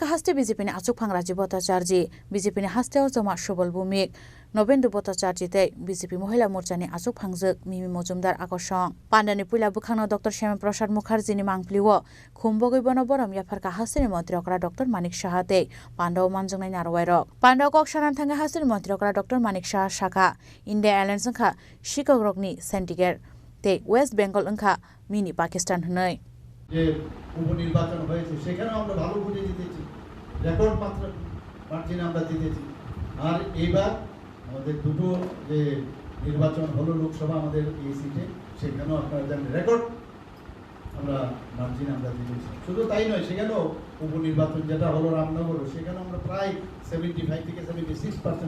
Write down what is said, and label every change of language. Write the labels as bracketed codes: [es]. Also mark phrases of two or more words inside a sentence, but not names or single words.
[trp] हास्ते बीजेपीनि आचुकफां राजीव भट्टाचार्य बीजेपीनि हास्तेआव जमा सुबल भूमिक नवेन्दु भट्टाचार्य बीजेपी महिला मोर्चानि आचुकफांजोक मिमि मजुमदार आकर्षण पांडानि पुला बुखांनो डॉक्टर श्यामा प्रसाद मुखार्जीनि मांगप्लिव खुम्बगै बन बरम याफारका हास्तेनि मंत्री अकरा डॉक्टर मानिक साहाते पांडव मानजोंनाय नारवायरक पांडव कक सानान थांगा हास्तेनि मंत्री अकरा डॉक्टर मानिक साहा शाखा इंडिया एलायन्स अंखा शिकागोनि सेंटिगेट ते वेस्ट बेंगल अंखा मिनी पाकिस्तान हनै [bn] যে উপনির্বাচন হয়েছে সেখানে আমরা ভালো ভোটে জিতেছি রেকর্ড মার্জিনে আমরা জিতেছি আর এবার আমাদের দুটো যে নির্বাচন হলো লোকসভা আমাদের এই সিটে সেখানেও আপনারা জানেন রেকর্ড আমরা মার্জিনে আমরা জিতেছি শুধু তাই নয় সেখানেও উপনির্বাচন যেটা হলো রামনগর সেখানে আমরা প্রায় 75 থেকে 76%